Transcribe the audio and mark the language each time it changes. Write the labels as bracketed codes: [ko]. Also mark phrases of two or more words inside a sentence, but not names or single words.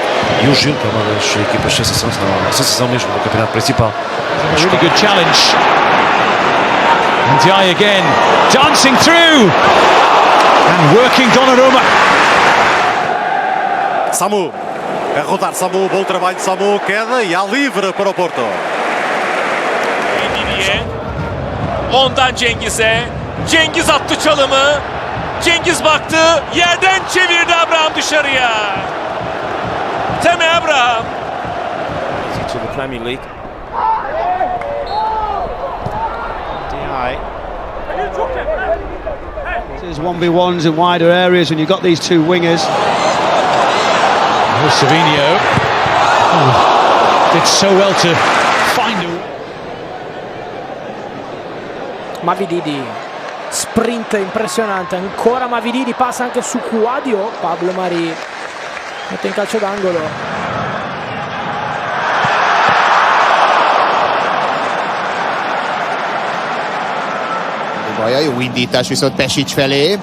[pt] E o Gil, que é uma das equipas sensação, a sensação mesmo do campeonato principal. [en] A really good challenge. And Ndiaye again, dancing through and working Donnarumma. [pt] Samu, a rodar Samu, bom trabalho de Samu, queda e há livre para o Porto. [tr] Ondan Cengiz'e. Cengiz attı çalımı. Cengiz baktı. Yerden çevirdi Abraham dışarıya. Temi Abraham. [en] To the Premier League. There's 1v1s in wider areas when you've got these two wingers. Savinho did so well to find a... [it] Mavididi, sprint impressionante, ancora Mavididi, passa anche su Quadio, Pablo Mari mette in calcio d'angolo. [hu] Baja, jó indítás viszont Pesic felé.